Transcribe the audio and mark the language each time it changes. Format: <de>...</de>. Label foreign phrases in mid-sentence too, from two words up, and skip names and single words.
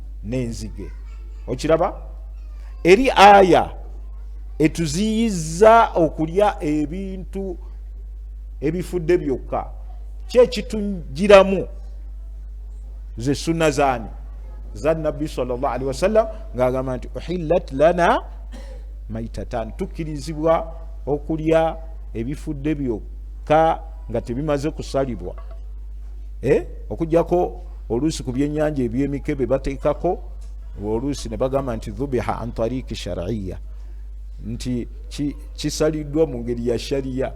<lg>N'enzige. okiraba eri aya etuziyiza okulya ebintu ebifudde byokka kyekitujiramu ze sunna zaani za nabbi</lg> <ar>صلى الله عليه وسلم</ar> <lg>ng'agamba nti</lg> <ar>أحلت لنا ميتتان,</ar> <lg>tukkirizibwa okulya ebifudde byokka nga tebimaze kusalibwa, okugjako oluusi ku byennyanja ebyemikebe bateekako oluusi ne bagamba nti</lg> <ar>ذبح عن طريق شرعية,</ar> <lg>nti kisaliddwa mu ngeri ya shariya.</lg>